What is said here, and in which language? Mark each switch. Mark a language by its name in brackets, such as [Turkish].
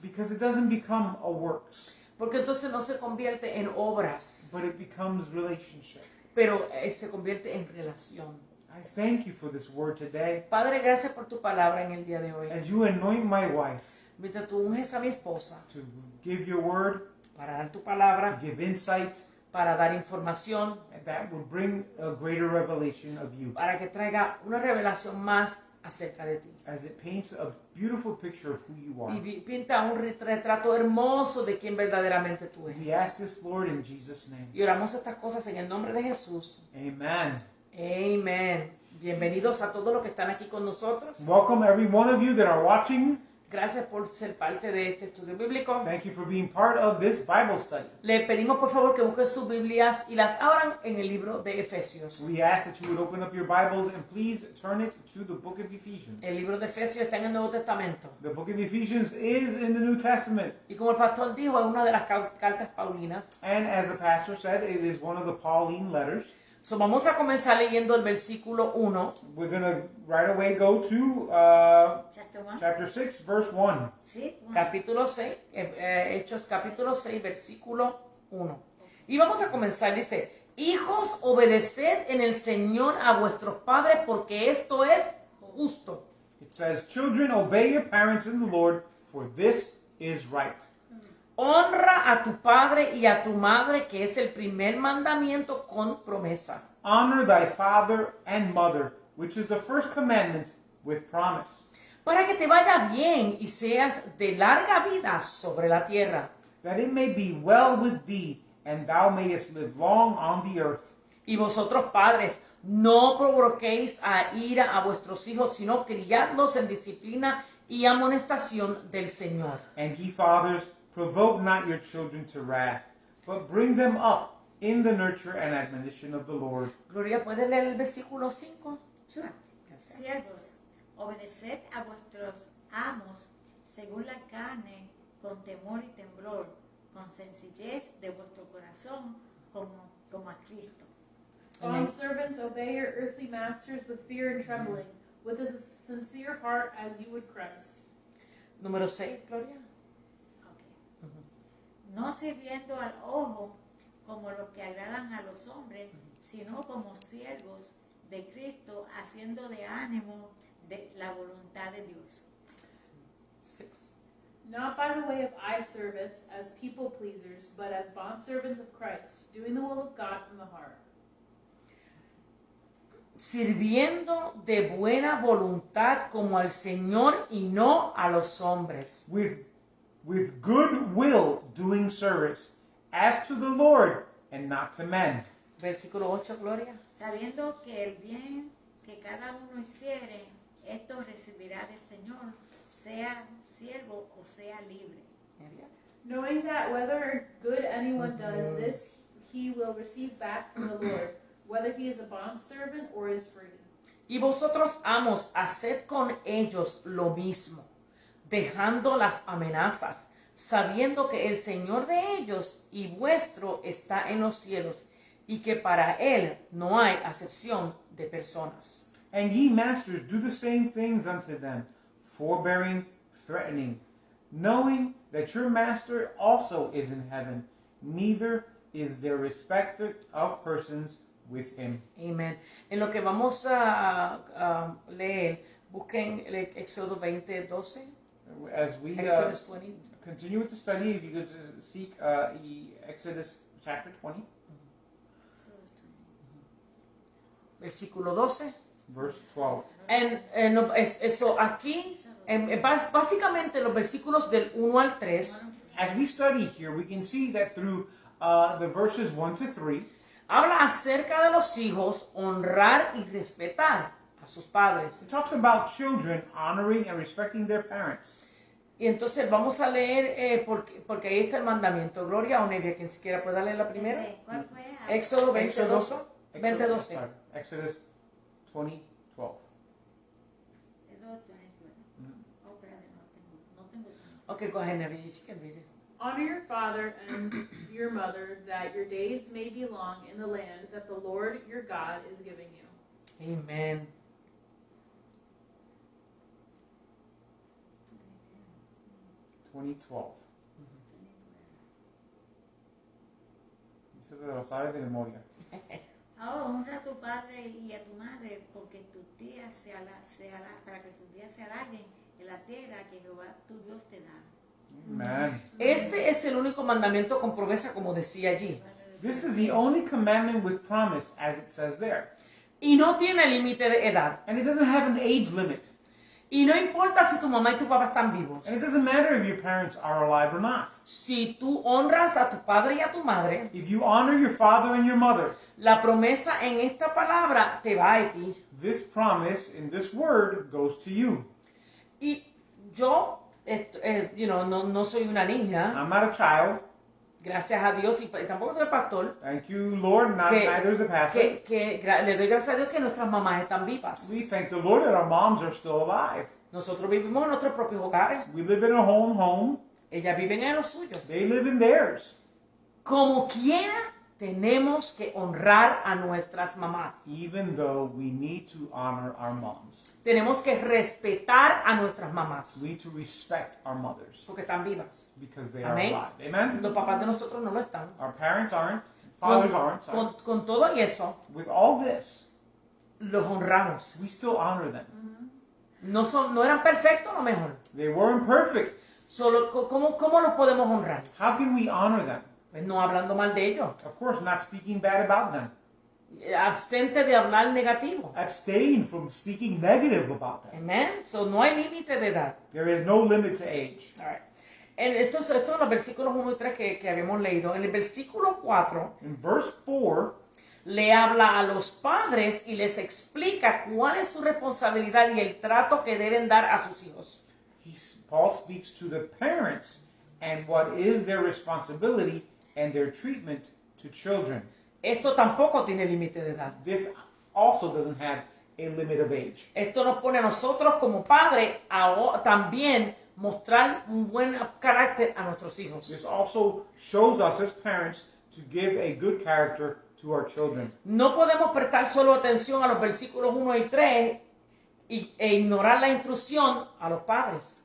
[English] Because it doesn't become a works, [Spanish] Porque entonces no se convierte en obras, [English] but it becomes relationship. [Spanish] pero se convierte en relación. [English] I thank you for this word today. [Spanish] Padre, gracias por tu palabra en el día de hoy. [English] As you anoint my wife [Spanish] Mientras tú unges a mi esposa [English] to give your word, [Spanish] para dar tu [English] to [Spanish] palabra, [English] give insight, [Spanish] para dar información, [English] and that would bring a greater revelation of you, [Spanish] para que traiga una revelación más acerca de ti. [English] as it paints a beautiful picture of who you are. [Spanish] Y pinta un retrato hermoso de quién verdaderamente tú [English] We [Spanish] eres. [English] ask this, Lord, in Jesus' name. [Spanish] Y oramos estas cosas en el nombre de Jesús. [English] Amen. [Spanish] Amén. Bienvenidos a todos los que están aquí con nosotros. [English] Welcome every one of you that are watching. [Spanish] Gracias por ser parte de este estudio bíblico. [English] Thank you for being part of this Bible study. [Spanish] Le pedimos por favor que busquen sus Biblias y las abran en el libro de Efesios. [English] We ask that you would open up your Bibles and please turn it to the book of Ephesians. [Spanish] El libro de Efesios está en el Nuevo Testamento. [English] The book of Ephesians is in the New Testament. [Spanish] Y como el pastor dijo, es una de las cartas paulinas. [English] And as the pastor said, it is one of the Pauline letters. [Spanish] So, vamos a comenzar leyendo el versículo 1. [English] We're going to right away go to Chapter 1. chapter 6, verse 1. [Spanish] Sí. Capítulo 6, Hechos capítulo 6, versículo 1. Y vamos a comenzar, dice: Hijos, obedeced en el Señor a vuestros padres, porque esto es justo. [English] It says, children, obey your parents in the Lord, for this is right. [Spanish] Honra a tu padre y a tu madre, que es el primer mandamiento con promesa. [English] Honor thy father and mother, which is the first commandment with promise, [Spanish] Para que te vaya bien y seas de larga vida sobre la tierra. [English] that it may be well with thee, and thou mayest live long on the earth. [Spanish] Y vosotros, padres, no provoquéis a ira a vuestros hijos, sino criadlos en disciplina y amonestación del Señor. [English] And ye fathers, provoke not your children to wrath, but bring them up in the nurture and admonition of the Lord. [Spanish] Gloria, ¿puedes leer el versículo 5? Siervos, obedeced a vuestros amos según la carne, con temor y temblor, con sencillez de vuestro corazón, como a Cristo. [English] Amen. Bondservants, obey your earthly masters with fear and trembling, with a sincere heart as you would Christ. [Spanish] Número 6, Gloria. [English] Ok. [Spanish] No sirviendo al ojo como los que agradan a los hombres, sino como siervos de Cristo, haciendo de ánimo de la voluntad de Dios. 6. [English] Not by the way of eye service as people pleasers, but as bondservants of Christ, doing the will of God from the heart. [Spanish] Sirviendo de buena voluntad como al Señor y no a los hombres. [English] With good will doing service, as to the Lord and not to men. [Spanish] Versículo 8, Gloria. Sabiendo que el bien que cada uno hiciere, esto recibirá del Señor, sea siervo o sea libre. [English] Knowing that whether good anyone does this, he will receive back from the Lord, whether he is a bondservant or is free. [Spanish] Y vosotros, amos, haced con ellos lo mismo, dejando las amenazas, sabiendo que el Señor de ellos y vuestro está en los cielos, y que para él no hay acepción de personas. [English] And ye masters, do the same things unto them, forbearing, threatening, knowing that your master also is in heaven, neither is there respecter of persons with him. [Spanish] Amén. En lo que vamos a leer, busquen el Éxodo 20, 12. [English] As we Exodus 20. continue with the study, if you could seek Exodus chapter 20, [Spanish] Versículo 12. [English] verse 12. [Spanish] Eso aquí, básicamente los versículos del 1 al 3, [English] As we study here, we can see that through the verses 1 to 3, [Spanish] habla acerca de los hijos honrar y respetar a sus padres. [English] it talks about children honoring and respecting their parents. [Spanish] Y entonces vamos a leer, porque ahí está el mandamiento. Gloria o Nevia, quien siquiera pueda leer la primera. ¿Cuál fue? Éxodo 20, [English] Exodus, 12. 20, 12. sorry, Exodus 20, 12. [Spanish] Eso es 22. Oh, espérate, no tengo. [English] Okay, go ahead, Nevia. You can read it. Honor your father and your mother, that your days may be long in the land that the Lord your God is giving you. Amen. 2012. [Spanish] Eso te lo sabes de memoria. Ahora honra a tu padre y a tu madre, porque tus días para que tus días se alarguen en la tierra que Jehová tu Dios te da. [English] Amen. [Spanish] Este es el único mandamiento con promesa, como decía allí. [English] This is the only commandment with promise, as it says there. [Spanish] Y no tiene límite de edad. [English] And it doesn't have an age limit. [Spanish] Y no importa si tu mamá y tu papá están vivos. [English] And it doesn't matter if your parents are alive or not. [Spanish] Si tú honras a tu padre y a tu madre, [English] If you honor your father and your mother, [Spanish] la promesa en esta palabra te va a ti. [English] this promise in this word goes to you. [Spanish] Y yo, no soy una niña, [English] I'm not a child. [Spanish] gracias a Dios, y tampoco soy pastor, [English] Thank you, Lord. Neither is the pastor. [Spanish] le doy gracias a Dios que nuestras mamás están vivas. [English] We thank the Lord that our moms are still alive. [Spanish] Nosotros vivimos en nuestros propios hogares. [English] We live in our own home. [Spanish] Ellas viven en los suyos. [English] They live in theirs. [Spanish] Como quiera, tenemos que honrar a nuestras mamás. [English] Even though we need to honor our moms. [Spanish] Tenemos que respetar a nuestras mamás, [English] We need to respect our mothers [Spanish] porque están vivas. [English] because they are [Spanish] Amén. [English] alive. Amen? [Spanish] Los papás de nosotros no lo están. [English] Our parents aren't. Fathers aren't. Sorry. [Spanish] Con todo y eso, [English] With all this, [Spanish] los honramos. [English] we still honor them. [Spanish] No eran perfectos, a lo mejor. [English] They weren't perfect. [Spanish] Solo, ¿cómo los podemos honrar? [English] How can we honor them? [Spanish] Pues no hablando mal de ellos. [English] Of course, not speaking bad about them. [Spanish] Abstente de hablar negativo. [English] Abstain from speaking negative about them. [Spanish] Amén. So, no hay límite de edad. [English] There is no limit to age. All right. [Spanish] Esto en los versículos 1 y 3 que habíamos leído. En el versículo 4 [English] In verse 4, [Spanish] le habla a los padres y les explica cuál es su responsabilidad y el trato que deben dar a sus hijos. [English] Paul speaks to the parents and what is their responsibility and their treatment to children. [Spanish] Esto tampoco tiene límite de edad. [English] This also doesn't have a limit of age. [Spanish] Esto nos pone a nosotros como padres a también mostrar un buen carácter a nuestros hijos. [English] This also shows us as parents to give a good character to our children. [Spanish] No podemos prestar solo atención a los versículos 1 y 3 e ignorar la instrucción a los padres.